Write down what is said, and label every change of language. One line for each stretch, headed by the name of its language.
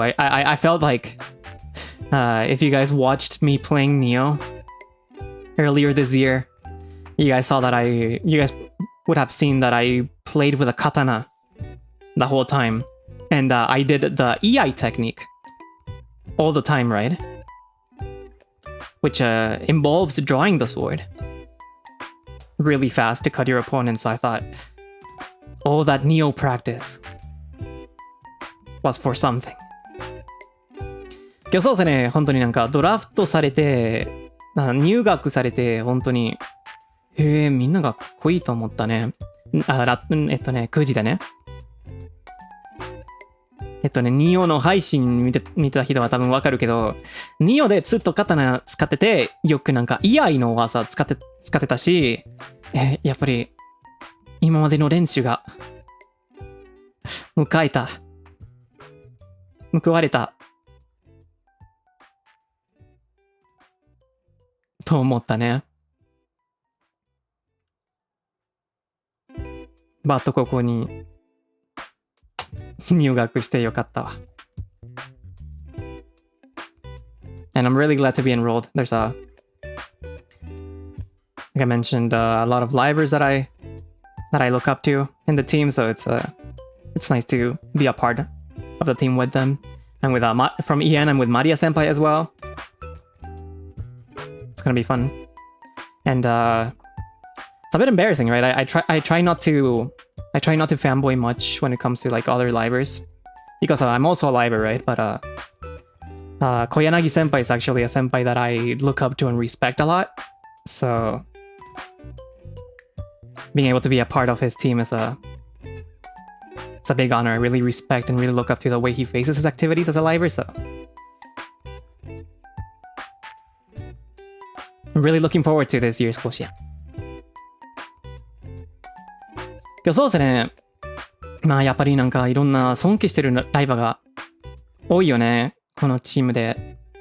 English: I felt like if you guys watched me playing Neo earlier this year, you guys would have seen that I played with a katana the whole time, and I did the EI technique all the time, right? Which involves drawing the sword really fast to cut your opponent. So I thought, all that Neo practice was for something.
Japanese: けどそうですね、本当になんかドラフトされて、入学されて、本当に、みんながかっこいいと思ったね。 9時でね。ニオの配信見てた人は多分わかるけど、ニオでずっと刀使ってて、よくなんか居合の技使ってたし、やっぱり今までの練習が報われたと思ったね。バット高校に入学してよかったわ。
English: And I'm really glad to be enrolled. There's like I mentioned, a lot of livers that I look up to in the team, so it's nice to be a part of the team with them. And with from Ian, I'm with Maria Senpai as well. It's gonna be fun. And it's a bit embarrassing, right? I try not to fanboy much when it comes to like other livers, because I'm also a liver, right? But Koyanagi Senpai is actually a senpai that I look up to and respect a lot. So being able to be a part of his team is it's a big honor. I really respect and really look up to the way he faces his activities as a liver. So I'm really looking forward to this year's 甲子園。
Japanese: けどそうですね。まあやっぱりなんかいろんな尊敬してるライバーが多いよね。このチームで。